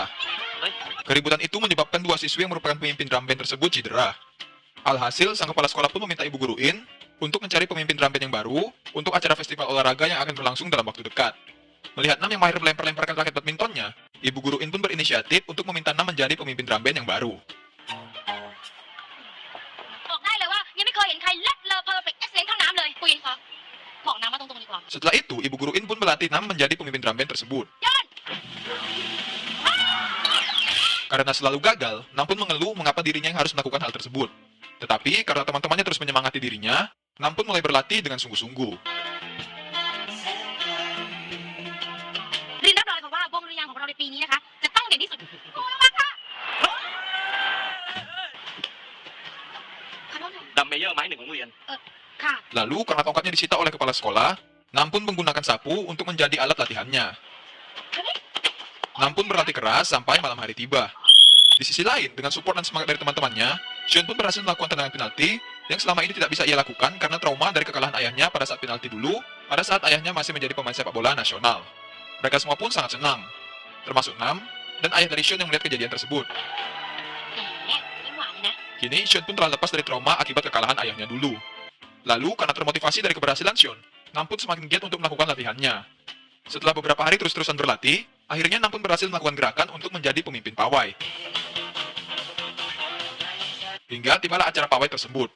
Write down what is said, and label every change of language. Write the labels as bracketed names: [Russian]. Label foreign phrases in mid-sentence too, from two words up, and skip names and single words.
[Indonesian] Keributan itu menyebabkan 2 siswi yang merupakan pemimpin [English] drum band [Indonesian] tersebut cedera. Alhasil, sang kepala sekolah pun meminta ibu guru In untuk mencari pemimpin [English] drum band [Indonesian] yang baru untuk acara festival olahraga yang akan berlangsung dalam waktu dekat. Melihat Nam yang mahir melempar-lemparkan raket badmintonnya, ibu guru In pun berinisiatif untuk meminta Nam menjadi pemimpin [English] drum band [Indonesian] yang baru. [Thai] บอกได้เลยว่ายังไม่เคยเห็นใครเลิศเลอเพอร์เฟกต์เอ็กซ์เลนต์เท่าน้ำเลยปุยคะบอกน้ำมาตรงๆดีกว่า [Indonesian] Setelah itu, ibu guru In pun melatih Nam menjadi pemimpin [English] drum band [Indonesian] tersebut. Karena selalu gagal, Nam pun mengeluh mengapa dirinya yang harus melakukan hal tersebut. Tetapi karena teman-temannya terus menyemangati dirinya, Nam pun mulai berlatih dengan sungguh-sungguh. [Thai] รินรับรองค่ะว่าวงดุริยางค์ของเราในปีนี้นะคะจะต้องเด่นที่สุดโอ้ยมาค่ะขอโทษค่ะ ดัมเมเยอร์ไม้หนึ่งของโรงเรียน ค่ะ [Indonesian] Lalu, karena tongkatnya disita oleh kepala sekolah, Nam pun menggunakan sapu untuk menjadi alat latihannya. Nam pun berlatih keras sampai malam hari tiba. Di sisi lain, dengan support dan semangat dari teman-temannya, Shun pun berhasil melakukan tendangan penalti yang selama ini tidak bisa ia lakukan karena trauma dari kekalahan ayahnya pada saat penalti dulu, pada saat ayahnya masih menjadi pemain sepak bola nasional. Mereka semua pun sangat senang, termasuk Nam dan ayah dari Shun yang melihat kejadian tersebut. [Thai] แหมยิ้มหวานเลยนะ [Indonesian] Kini, Shun pun telah lepas dari trauma akibat kekalahan ayahnya dulu. Lalu, karena termotivasi dari keberhasilan Shun, Nam pun semakin giat untuk melakukan latihannya. Setelah beberapa hari terus-terusan berlatih, akhirnya Nam pun berhasil melakukan gerakan untuk menjadi pemimpin pawai. Hingga tibalah acara pawai tersebut.